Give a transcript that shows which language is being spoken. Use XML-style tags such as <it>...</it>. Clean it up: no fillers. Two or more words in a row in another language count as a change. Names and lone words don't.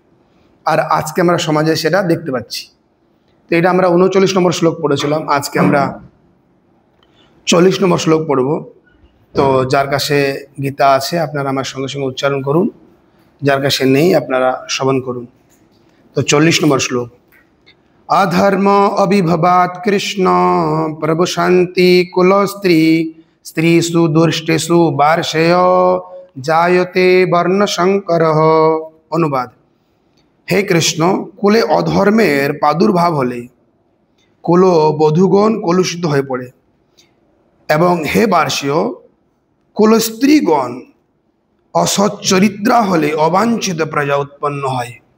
<bn>আর আজকে আমরা সমাজে সেটা দেখতে পাচ্ছি। তো এটা আমরা 39 নম্বর শ্লোক পড়েছিলাম, আজকে আমরা 40 নম্বর শ্লোক পড়ব। তো যার কাছে গীতা আছে আপনারা আমার সঙ্গে সঙ্গে উচ্চারণ করুন, যার কাছে নেই আপনারা শ্রবণ করুন। তো 40 নম্বর শ্লোক।</bn> <sa>अधर्म अभिभवात् कृष्ण प्रभु शांति कुल स्त्री स्त्रीषु दुष्टेषु वार्षेय जायते वर्ण संकर।</sa> <bn>অনুবাদ, হে কৃষ্ণ, কুলে অধর্মের প্রাদুর্ভাব হলে কুল বধূগণ কলুষিত হয়ে পড়ে, এবং হে বার্ষীয় কুল স্ত্রীগণ অসৎ চরিত্রা হলে অবাঞ্ছিত প্রজা উৎপন্ন হয়।</bn>